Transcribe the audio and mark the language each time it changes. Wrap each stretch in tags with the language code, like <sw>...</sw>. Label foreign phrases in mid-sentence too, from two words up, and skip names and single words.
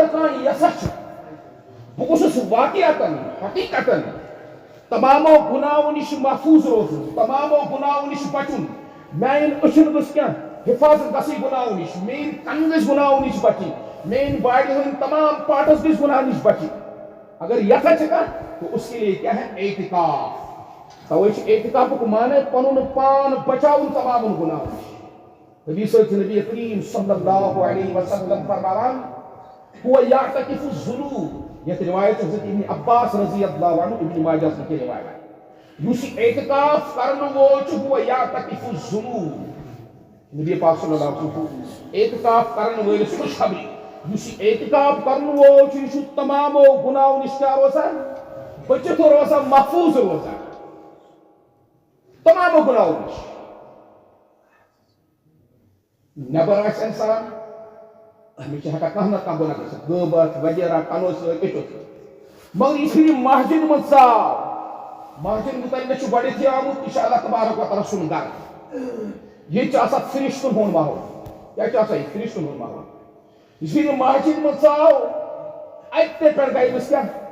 <ks>کانٛہہ یژھان چھُ بہٕ گوٚژھُس واقعاتن حقیقتن تمامو گناہو نش محفوظ روزُن تمامو گناہو نش بچُن میانٮ۪ن أچھن گٔژھ کینٛہہ حفاظت گژھٕنۍ گناہو نش میٲنۍ کن گٔژھۍ گناہو نش بچٕنۍ میٲنۍ باڈی ہٕنٛدۍ تمام پارٹس گٔژھۍ گناہ نش بچٕنۍ اگر یژھان چھِ کانٛہہ</ks> <ur>تو اس کے لیے کیا ہے</ur> <ks>اعتکاف توے چھُ اعتکافُک معنی پنُن پان بچاوُن تمام گناہو نش حدیث چھِ نبی کریم</ks> <ar>صلی اللہ علیہ وسلم</ar> <ks>فرماوان</ks> <ar>هو يعتكف الذنوب</ar> <ks>یہ روایت حضرت ابن عباس</ks> <ar>رضی اللہ عنہ</ar> <ks>ابن ماجہ</ks> <ur>سے کی روایت</ur> <ks>یُس اعتکاف کرن وول چھُ</ks> <ar>هو يعتكف</ar> <ks>الذنوب نبی پاک</ks> <ar>صلی اللہ علیہ وسلم</ar> <ks>اعتکاف کرن وٲلِس خوشخبری یُس اعتکاف کرن وول چھُ یہِ چھُ تمامو گناہو نش کیٛاہ روزان بٔچِتھ روزان محفوظ روزان تمامو گناہو نش نٮ۪بر آسہِ انسان أمِس چھِ ہٮ۪کان کانٛہہ نتہٕ کانٛہہ گۄناہ گٔژھِتھ غٲبت وغیرہ کنو سۭتۍ أچھو سۭتۍ مگر یِتھُے یہِ مسجد منٛز ژاو مسجد متعلق چھُ گۄڈٕنیتھٕے آمُت یہِ چھُ اللہ تبارک و تعالیٰ سُنٛد گرٕ ییٚتہِ چھُ آسان فرشتن ہُنٛد ماحول کیٛاہ چھُ آسان ییٚتہِ فرشتن ہُنٛد ماحول یِتھُے یہِ مسجد منٛز ژاو اَتہِ پٮ۪ٹھ گٔے أمِس کیٛاہ</ks>